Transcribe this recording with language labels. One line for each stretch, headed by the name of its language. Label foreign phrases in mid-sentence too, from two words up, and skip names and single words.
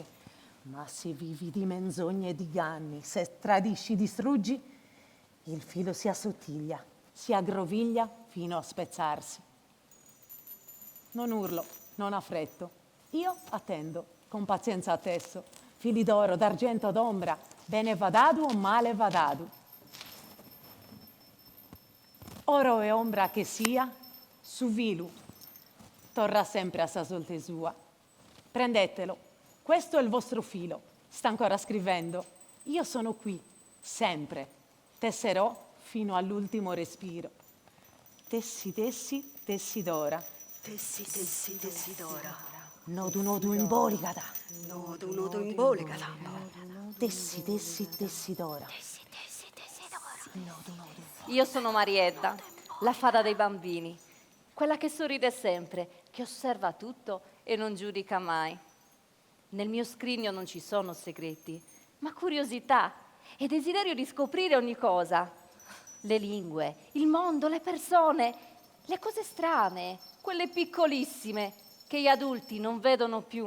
Italian: Ma se vivi di menzogne e di inganni, se tradisci, distruggi, il filo si assottiglia, si aggroviglia fino a spezzarsi. Non urlo, non affretto. Io attendo, con pazienza attesso. Fili d'oro, d'argento, d'ombra,
Sardinian: bene vadadu o male vadadu.
Italian: Oro e ombra che sia,
Sardinian: su vilu, torrà sempre a sa solte sua.
Italian: Prendetelo, questo è il vostro filo, sta ancora scrivendo. Io sono qui, sempre, tesserò fino all'ultimo respiro.
Sardinian: Tessi, tessi, tessidora. Tessi, tessi, tessidora. Nodu, nodu imbolicata. Nodu, nodu imbolicata. Tessi, tessi, tessidora. Tessi, tessi, tessidora. Nodu, nodu.
Italian: Io sono Marietta, la fada dei bambini, quella che sorride sempre, che osserva tutto e non giudica mai. Nel mio scrigno non ci sono segreti, ma curiosità e desiderio di scoprire ogni cosa. Le lingue, il mondo, le persone, le cose strane, quelle piccolissime che gli adulti non vedono più.